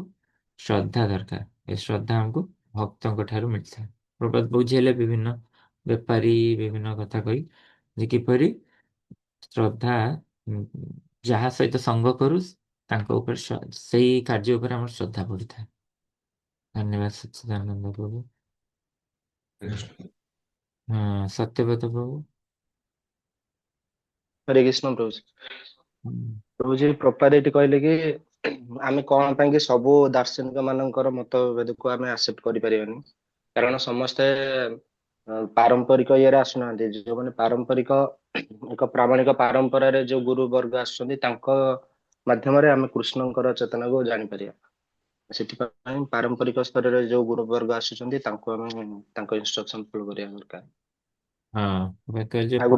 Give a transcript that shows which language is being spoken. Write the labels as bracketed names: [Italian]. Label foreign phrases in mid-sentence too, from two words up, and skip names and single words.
[Odia] ଶ୍ରଦ୍ଧା ଦରକାର ଏ ଶ୍ରଦ୍ଧା ଆମକୁ ଭକ୍ତଙ୍କ ଠାରୁ ମିଳିଥାଏ ପ୍ରଭୁପାଦ ବୁଝେଇଲେ ବିଭିନ୍ନ ବେପାରୀ ବିଭିନ୍ନ କଥା କହି ଯେ କିପରି ଶ୍ରଦ୍ଧା ଯାହା ସହିତ ସଙ୍ଗ କରୁ ତାଙ୍କ ଉପରେ ସେଇ କାର୍ଯ୍ୟ ଉପରେ ଆମର ଶ୍ରଦ୍ଧା ବଢିଥାଏ ଧନ୍ୟବାଦ ସଚ୍ଚିଦାନନ୍ଦ ପ୍ରଭୁ ହଁ ସତ୍ୟବ୍ରତ ପ୍ରଭୁ [Hindi] हरे कृष्ण प्रभुजी [Odia] प्रपाद ଏଠି କହିଲେ କି ଆମେ କଣ ପାଇଁ କି ସବୁ ଦାର୍ଶନିକ ମାନଙ୍କର ମତଭେଦକୁ ଆମେ ଆକ୍ସେପ୍ଟ କରିପାରିବାନି କାରଣ ସମସ୍ତେ ପାରମ୍ପରିକ ଇଏରେ ଆସୁନାହାନ୍ତି ଯୋଉମାନେ ପାରମ୍ପରିକ ଏକ ପ୍ରାମାଣିକ ପରମ୍ପରାରେ ଯୋଉ ଗୁରୁ ବର୍ଗ ଆସୁଛନ୍ତି ତାଙ୍କ ମାଧ୍ୟମରେ ଆମେ କୃଷ୍ଣଙ୍କର ଚେତନାକୁ ଜାଣିପାରିବା ସେଥିପାଇଁ ପାରମ୍ପରିକ ସ୍ତରରେ ଯୋଉ ଗୁରୁ ବର୍ଗ ଆସୁଛନ୍ତି ତାଙ୍କୁ ଆମେ ତାଙ୍କ [English] instruction follow [Odia] କରିବା ଦରକାର ଆଉ ଗୋଟେ